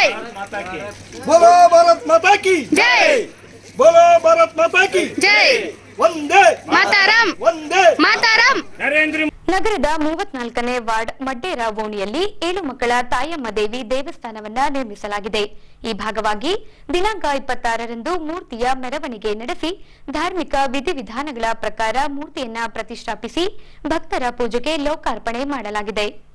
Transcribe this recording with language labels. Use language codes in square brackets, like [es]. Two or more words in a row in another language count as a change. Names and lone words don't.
[hi] बोलो भारत माता की जय बोलो भारत माता की जय [kn] ಒಂದೇ ಮಾತರಂ ಒಂದೇ ಮಾತರಂ. ನಗರದ 34ನೇ ವಾರ್ಡ್ ಮಡ್ಡೇರ ಓಣಿಯಲ್ಲಿ 7 ಮಕ್ಕಳ ತಾಯಮ್ಮ ದೇವಿ ದೇವಸ್ಥಾನವನ್ನ ನಿರ್ಮಿಸಲಾಗಿದೆ. ಈ ಭಾಗವಾಗಿ ದಿನಾಂಕ 26ರಂದು ಮೂರ್ತಿಯ ಮೆರವಣಿಗೆ ನಡೆಸಿ ಧಾರ್ಮಿಕ ವಿಧಿವಿಧಾನಗಳ ಪ್ರಕಾರ ಮೂರ್ತಿಯನ್ನ ಪ್ರತಿಷ್ಠಾಪಿಸಿ ಭಕ್ತರ ಪೂಜೆಗೆ ಲೋಕಾರ್ಪಣೆ ಮಾಡಲಾಗಿದೆ.